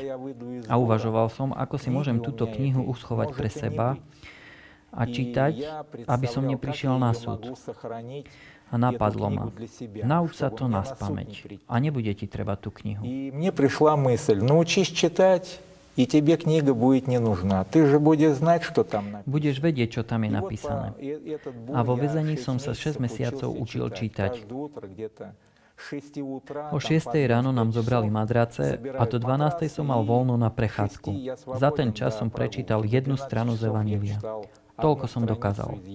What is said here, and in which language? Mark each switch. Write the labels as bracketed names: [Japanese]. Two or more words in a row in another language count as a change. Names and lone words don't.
[Slovak] A uvažoval som, ako si môžem túto knihu uschovať pre seba a čítať, aby som neprišiel na súd. A napadlo ma, nauč sa to naspamäť a nebude ti treba tú knihu. Mne prišla myseľ, naučíš čítať, [Russian] и тебе книга будет не нужна. Ты же будешь знать, что там написано. [Slovak] Budeš vedieť, čo tam je napísané. A vo väzení som sa 6 mesiacov učil čítať. O 6 ráno nám zobrali madrace a do 12 som mal voľno na prechádzku. Za ten čas som prečítal jednu stranu z Evanjelia. Toľko som dokázal.